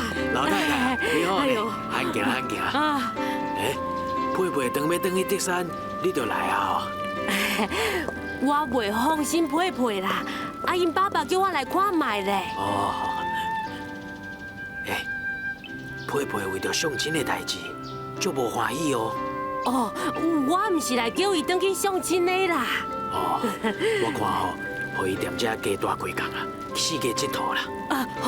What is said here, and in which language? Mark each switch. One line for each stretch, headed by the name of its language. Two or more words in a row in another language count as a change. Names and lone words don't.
Min Nan Chinese: 老太太，你好咧，哎呦安行安行。啊，佩佩等要去德山，你就来啊！我袂放心佩佩啦，啊因爸爸叫我来看卖咧。哦，佩佩为着相亲的代志，足无欢喜哦。哦，我毋是来叫伊转去相亲的啦。哦，我看吼，互伊踮遮加大几工啊，4个佚佗啦。